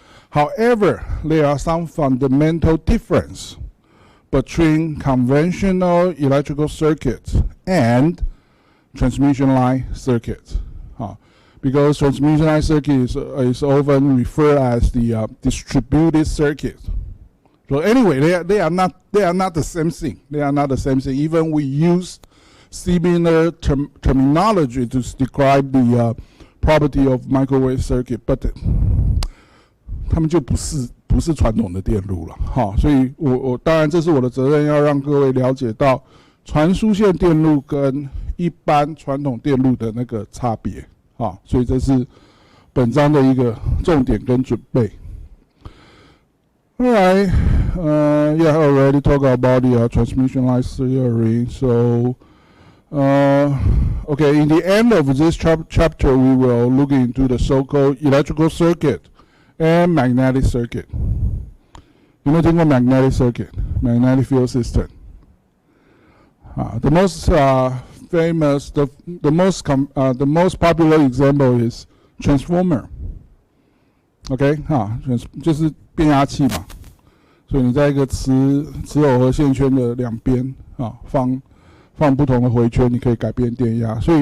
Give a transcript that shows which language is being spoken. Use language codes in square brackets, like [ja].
[en] However, there are some fundamental difference between conventional electrical circuits and transmission line circuits. Because transmission line circuit is often referred as the distributed circuit. So anyway, they are not the same thing. They are not the same thing. Even we use similar terminology to describe the property of microwave circuit, but [zh] 他们就不是传统的电路了，所以我当然这是我的责任，要让各位了解到传输线电路跟一般传统电路的那个差别，所以这是本章的一个重点跟准备。 [en] Alright, yeah, I already talked about the transmission line theory. So, okay, in the end of this chapter, we will look into the so-called electrical circuit and magnetic circuit. You know, think of magnetic circuit, magnetic field system. The most famous, the most popular example is transformer. [zh] OK， 就是变压器嘛，所以你在一个磁耦合线圈的两边放不同的回圈，你可以改变电压。